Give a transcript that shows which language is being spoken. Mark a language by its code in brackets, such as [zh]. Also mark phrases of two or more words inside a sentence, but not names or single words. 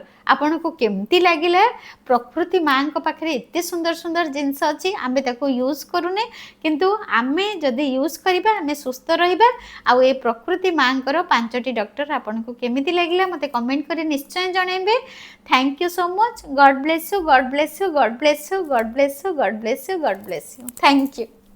[or] ଆପଣଙ୍କୁ କେମିତି ଲାଗିଲା ପ୍ରକୃତି ମା କୁ ପାଖରେ ଏତେ ସୁନ୍ଦର ସୁନ୍ଦର ଜିନିଷ ଅଛି ଆମେ ତାକୁ ୟୁଜ କରୁନେ କିନ୍ତୁ ଆମେ ଯଦି ୟୁଜ କରିବା ଆମେ ସୁସ୍ଥ ରହିବା ଆ ଏ ପ୍ରକୃତି ମା କୁ 5ଟି ଡାକ୍ତର ଆପଣଙ୍କୁ କେମିତି ଲାଗିଲା ମତେ କମେଣ୍ଟ କରି ନିଶ୍ଚୟ ଜଣାଇବେ [en] thank you so much God bless you God bless you God bless you God bless you God bless you God bless you thank you.